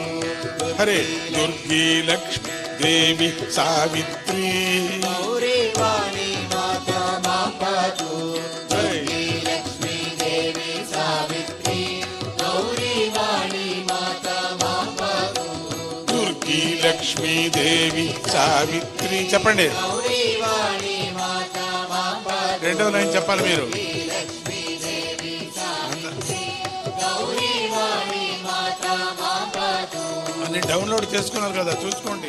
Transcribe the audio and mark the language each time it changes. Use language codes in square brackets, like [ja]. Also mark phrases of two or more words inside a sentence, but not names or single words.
[sa] ಹರೇ ದುರ್ಗಿ ಲಕ್ಷ್ಮೀ ದೇವಿ ಸಾವಿತ್ರಿ ಗೌರಿ ವಾಣಿ ಮಾತಾ ಮಾಂ ಪಾತು. ದುರ್ಗಿ ಲಕ್ಷ್ಮೀ ದೇವಿ ಸಾವಿತ್ರಿ ಗೌರಿ ವಾಣಿ ಮಾತಾ ಮಾಂ ಪಾತು. [te] దుర్గి లక్ష్మీ దేవి సావిత్రి చెప్పండి. [sa] గౌరీ వాణి మాతా మాం పాతు. [te] రెండవ లైన్ చెప్పాలి మీరు. [sa] లక్ష్మీ దేవి సావిత్రి గౌరీ వాణి మాతా మాం పాతు. [te] అన్ని డౌన్లోడ్ చేసుకున్నారు కదా, చూసుకోండి.